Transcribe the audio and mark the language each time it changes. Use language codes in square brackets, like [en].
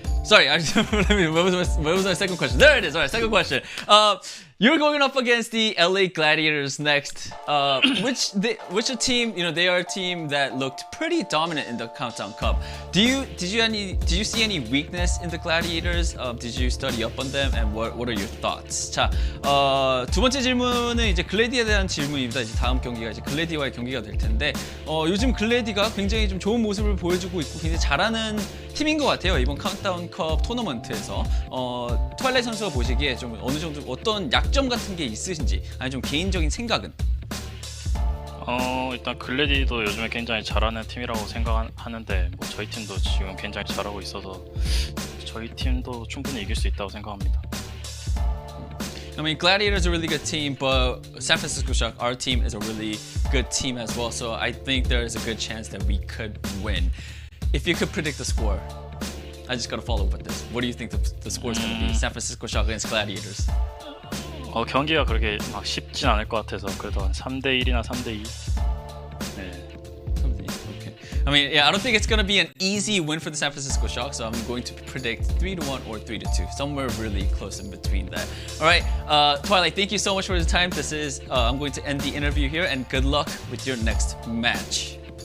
[en] Sorry, what was my second question? There it is. All right, second question. You're going up against the LA Gladiators next. Which a team? You know, they are a team that looked pretty dominant in the Countdown Cup. Did you see any weakness in the Gladiators? Did you study up on them? And what are your thoughts? [ko] 자, 두 번째 질문은 이제 글래디에 대한 질문입니다. 이제 다음 경기가 이제 글래디와의 경기가 될 텐데, 요즘 글래디가 굉장히 좀 좋은 모습을 보여주고 있고 굉장히 잘하는 팀인 것 같아요. 이번 카운트다운 컵 토너먼트에서 트와일라이트 선수가 보시기에 좀 어느 정도 어떤 약점 같은 게 있으신지 아니 좀 개인적인 생각은? 일단 글래디도 요즘에 굉장히 잘하는 팀이라고 생각하는데 뭐 저희 팀도 지금 굉장히 잘하고 있어서 저희 팀도 충분히 이길 수 있다고 생각합니다. [en] I mean, Gladiators are a really good team, but San Francisco Shock, our team, is a really good team as well. So I think there is a good chance that we could win. If you could predict the score, I just gotta follow up with this. What do you think the score is gonna be? San Francisco Shock against Gladiators. [ko] 경기가 그렇게 막 쉽진 않을 것 같아서 그래도 한 3대1이나 3대2. 네. [en] Okay. I mean, yeah, I don't think it's gonna be an easy win for the San Francisco Shock, so I'm going to predict 3-1 or 3-2, somewhere really close in between that. All right, Twilight, thank you so much for the time. This is I'm going to end the interview here, and good luck with your next match.